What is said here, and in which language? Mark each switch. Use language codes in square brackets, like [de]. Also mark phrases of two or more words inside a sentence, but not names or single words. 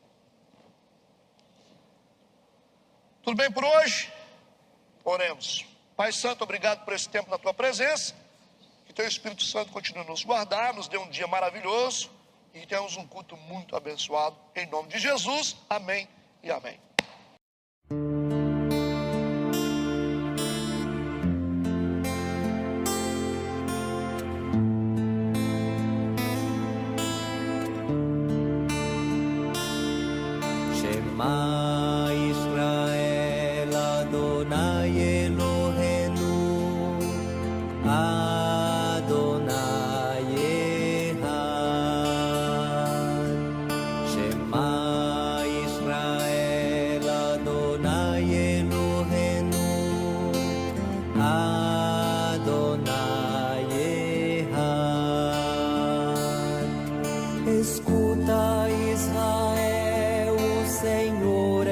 [pt] Tudo bem por hoje? Oremos. Pai Santo, obrigado por esse tempo na tua presença. Que teu Espírito Santo continue a nos guardar, nos dê um dia maravilhoso. E temos um culto muito abençoado. Em nome de Jesus, amém e amém. [he] שמע ישראל אדוני אלוהינו אדוני אחד. שמע ישראל אדוני אלוהינו אדוני אחד. [pt] Escuta, Israel, o Senhor